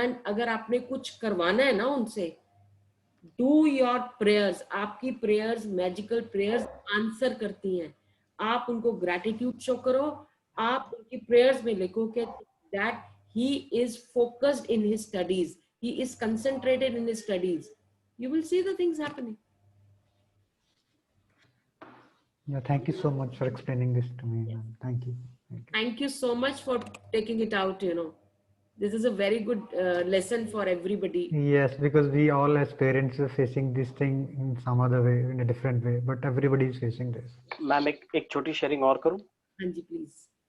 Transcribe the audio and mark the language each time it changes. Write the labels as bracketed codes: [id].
[hi] And अगर आपने कुछ करवाना है ना उनसे, [en] do your prayers, [hi] आपकी प्रेयर्स मैजिकल प्रेयर्स आंसर करती हैं। आप उनको ग्रैटिट्यूड शो करो, आप उनकी प्रेयर्स में लिखो कि [en] That he is focused in his studies, he is concentrated in his studies, you will see the things happening. Yeah, thank you so much for explaining this to me, ma'am. Thank you. Thank you so much for taking it out. This is a very good lesson for everybody. Yes, because we all as parents are facing this thing in some other way, in a different way, but everybody is facing this. [hi] Ma'am एक छोटी sharing और करूँ? हाँ जी, please.